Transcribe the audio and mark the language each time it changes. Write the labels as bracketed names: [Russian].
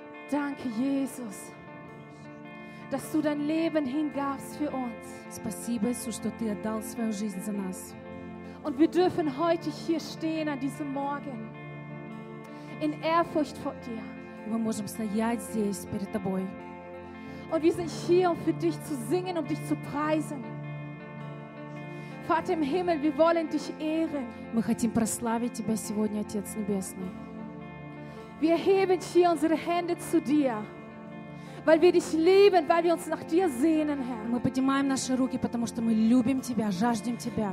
[German] Danke, Jesus, dass du dein Leben hingabst für uns. [Russian] Спасибо, Иисус, что ты отдал свою жизнь за нас. [German] Und wir dürfen heute hier stehen an diesem Morgen in Ehrfurcht vor dir. [Russian] Мы можем стоять здесь перед тобой. [German] Und wir sind hier, um für dich zu singen, um dich zu preisen. Vater im Himmel, wir wollen dich ehren. [Russian] Мы хотим прославить тебя сегодня, Отец Небесный. [German] Wir heben hier unsere Hände zu dir, weil wir dich lieben, weil wir uns nach dir sehnen, Herr. [Russian] Мы поднимаем наши руки, потому что мы любим тебя, жаждем тебя.